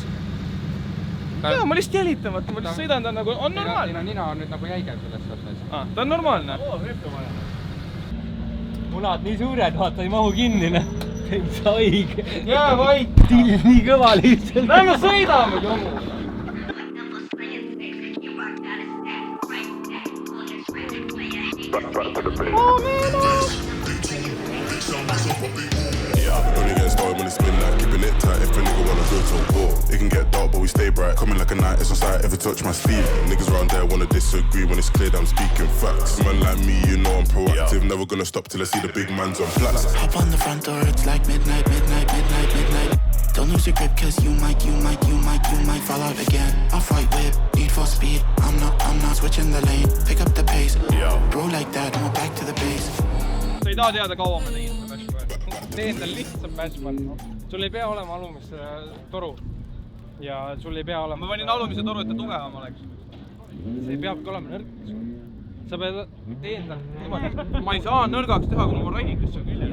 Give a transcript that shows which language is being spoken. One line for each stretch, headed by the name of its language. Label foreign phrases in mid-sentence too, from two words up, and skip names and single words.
Estonian: Jaa, ma lihtsalt jälitamata, ma lihtsalt sõidan, ta nagu on normaalne. Nina on nüüd nagu jäigem selles suhtes. Ta on normaalne. Munad nii suured, vaata, ei mahu kinni, ne? Ei saa õige. Jää vait. Till nii kõva lihtsalt. Lähme sõidame, jomu.
English: Only getting started when it's spin like keeping it tight. If a nigga wanna go to war, it can get dark, but we stay bright. Coming like a night, it's on sight. Ever touch my sleeve? Niggas around there wanna disagree when it's clear that I'm speaking facts. Man like me, you know I'm proactive. Never gonna stop till I see the big man's on flats. Hop on the front door, it's like midnight. Don't lose your grip, cause you might fall out again. Off-white whip, need for speed. I'm not switching the lane. Pick up the pace. Bro like that, and we're back to the base.
Estonian: Sa ei taha teada, kaua ma tegin seda bashball. Teen tal lihtsalt bashball. Sul ei pea olema alumis toru. Ja sul ei pea olema... Ma panin alumise toru, et ta tugevam oleks. See peabki olema nõrk. Sa pead teen tal niimoodi. Ma ei saa nõrgaks teha, kui mul radikas on küljes.